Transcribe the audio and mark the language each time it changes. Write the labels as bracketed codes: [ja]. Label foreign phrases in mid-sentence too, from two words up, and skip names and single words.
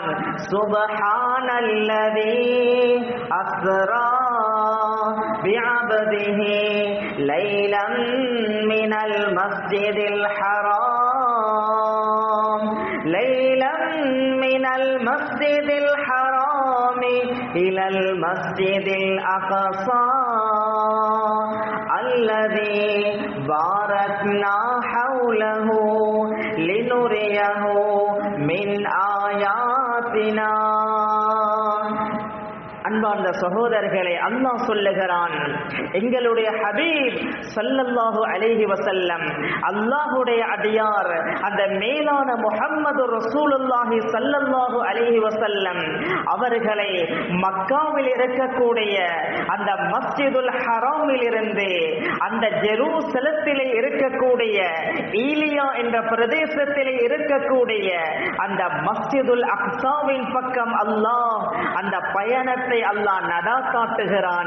[ar] سبحان الذي أسرى بعبده ليلا من المسجد الحرام ليلا من المسجد الحرام إلى المسجد الأقصى الذي باركنا حوله لنريه من آياتنا. [ta] அன்பார்ந்த சகோதரர்களே, அல்லாஹ் சொல்லுகிறான், எங்களுடைய ஹபீப் [ar] صلى الله عليه وسلم [ta] அல்லாஹ்வுடைய அடியார் அந்த மேலான முஹம்மது [ar] رسول الله صلى الله عليه وسلم [ta] அவர்களை மக்காவில் இருக்கக்கூடிய அந்த மஸ்ஜிதுல் ஹராமில் இருந்து அந்த ஜெருசலத்திலே இருக்கக்கூடிய ஈலியா என்ற பிரதேசத்திலே இருக்கக்கூடிய அந்த மஸ்ஜிதுல் அக்ஸாவின் பக்கம் அல்லாஹ் அந்த பயணத்தை அல்லாஹ் நட காட்டுகிறான்.